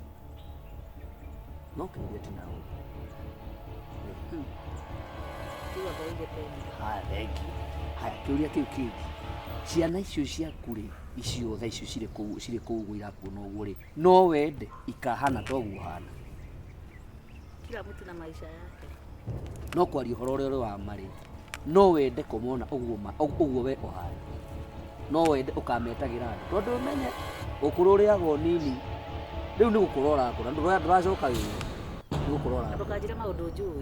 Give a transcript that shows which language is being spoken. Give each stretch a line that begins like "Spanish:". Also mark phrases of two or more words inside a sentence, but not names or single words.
Kikuyu: no kĩũria ti naũ haya kĩũria kĩu kĩngĩ ciana icio ciaku rĩ icio tha icio cirĩ kũu ũguo irakuona ũguo rĩ no wende ikahana ta ũguo hana
Swahili: kila mtu na maisha yake
Kikuyu: no kwaria ũhoro ũrĩa ũrĩ wa marĩ no wende kũmona ũguo we ũhana no wende ũkametagĩra andũ tondũ ũmenye ũkũrũ ũrĩagwo nini rĩu nĩ gũkũra ũrakũra ndũracoka wĩra nĩ gũkũra ũrakũra ndũkanjĩre maũndũ njũĩ